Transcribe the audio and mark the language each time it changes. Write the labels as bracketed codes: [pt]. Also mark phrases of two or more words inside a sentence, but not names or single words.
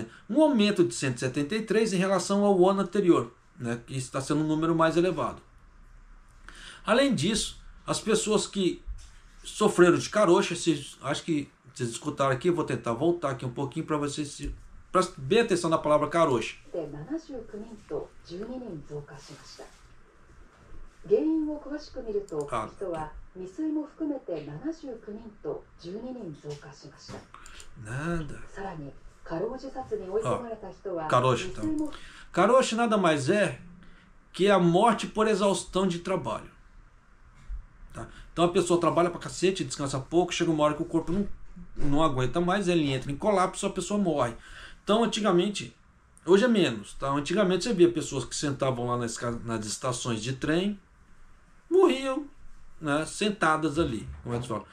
[pt] Um aumento de 173 em relação ao ano anterior, né? Que está sendo um número mais elevado. Além disso, as pessoas que sofreram de karoshi, acho que vocês escutaram aqui, eu vou tentar voltar aqui um pouquinho para vocês prestem bem atenção na palavra karoshi. [ja] 原因を詳しく見ると、人は未遂も含めて79人と12人増加しました。さらに、過労自殺に追い込まれた人は未遂も。 [pt] Karoshi nada mais é que a morte por exaustão de trabalho. Tá? Então a pessoa trabalha pra cacete, descansa pouco, chega uma hora que o corpo não aguenta mais, ele entra em colapso, a pessoa morre. Então antigamente, hoje é menos, tá? Antigamente você via pessoas que sentavam lá nas estações de trem, morriam, né, sentadas ali, como é que fala?